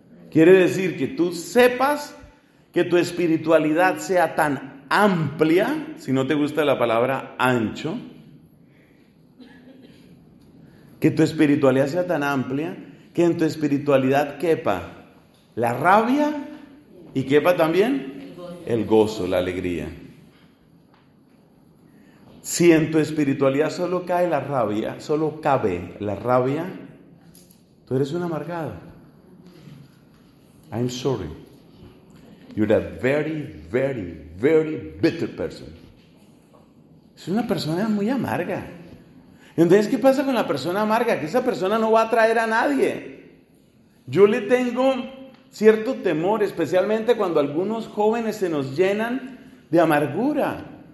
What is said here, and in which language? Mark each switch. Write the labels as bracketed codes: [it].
[es] Quiere decir que tú sepas que tu espiritualidad sea tan amplia, si no te gusta la palabra ancho, que tu espiritualidad sea tan amplia que en tu espiritualidad quepa la rabia y quepa también el gozo, la alegría. Si en tu espiritualidad solo cae la rabia, solo cabe la rabia, tú eres un amargado. [en] I'm sorry. You're a very, very, very bitter person. [es] Es una persona muy amarga. Entonces, ¿qué pasa con la persona amarga? Que esa persona no va a atraer a nadie. Yo le tengo cierto temor, especialmente cuando algunos jóvenes se nos llenan de amargura.